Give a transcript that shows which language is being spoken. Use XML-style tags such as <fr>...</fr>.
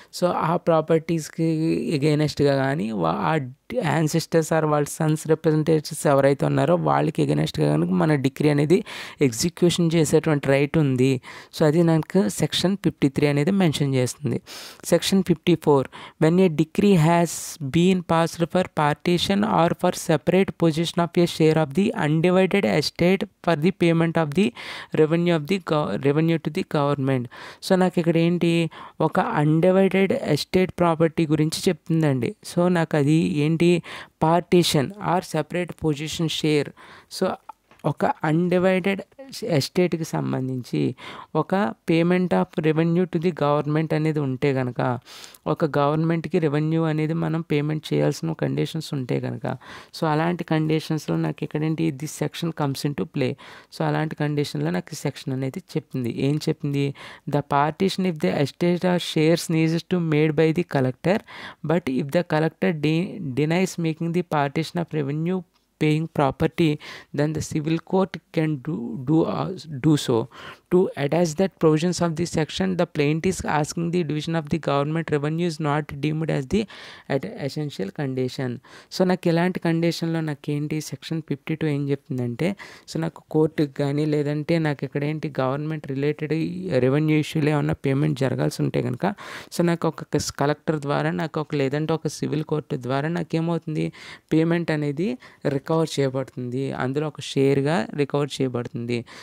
<te>So ఆ ప్రాపర్టీస్కి ఎగైనెస్ట్గా కానీ ఆ యాన్సిస్టర్స్ ఆర్ వాళ్ళ సన్స్ రిప్రజెంటేటివ్స్ ఎవరైతే ఉన్నారో వాళ్ళకి ఎగైనెస్ట్గా కనుక మన డిగ్రీ అనేది ఎగ్జిక్యూషన్ చేసేటువంటి రైట్ ఉంది. సో అది నాకు సెక్షన్ 53 అనేది మెన్షన్ చేస్తుంది.</te> <en>Section 54. When a decree has been passed for partition or for separate possession of a share of the undivided estate for the payment of the revenue to the government.</en> <te>So నాకు ఇక్కడ ఏంటి, ఒక undivided estate property గురించి చెప్తుందండి. So నాకు అది ఏంటి,</te> <en>Partition or separate position share.</en> <te>So ఒక అన్డివైడెడ్ ఎస్టేట్కి సంబంధించి ఒక</te> <en>payment of revenue to the government</en> <te>అనేది ఉంటే కనుక, ఒక గవర్నమెంట్కి రెవెన్యూ అనేది మనం పేమెంట్ చేయాల్సిన కండిషన్స్ ఉంటే కనుక, సో అలాంటి కండిషన్స్లో నాకు ఇక్కడేంటి</te> <en>This section comes into play.</en> <te>So అలాంటి కండిషన్లో నాకు సెక్షన్ అనేది చెప్పింది. ఏం చెప్పింది,</te> <en>The partition if the estate or shares needs to made by the collector, but if the collector denies making the partition of revenue paying property, then the civil court can do so. To attach that provisions of this section, the plaintiff is asking the division of the government revenue is not deemed as the essential condition.</en> <te>So నాకు ఎలాంటి కండిషన్లో నాకేంటి section 52 ఏం చెప్తుందంటే, so నాకు కోర్టుకి కానీ లేదంటే నాకు ఇక్కడ ఏంటి గవర్నమెంట్ రిలేటెడ్ రెవెన్యూ ఇష్యూలో ఏమన్నా పేమెంట్ జరగాల్సి ఉంటే కనుక, సో నాకు ఒక కలెక్టర్ ద్వారా లేదంటే ఒక సివిల్ కోర్టు ద్వారా నాకేమవుతుంది, పేమెంట్ అనేది రికవర్ చేయబడుతుంది, అందులో ఒక షేర్గా రికవర్ చేయబడుతుంది.</te>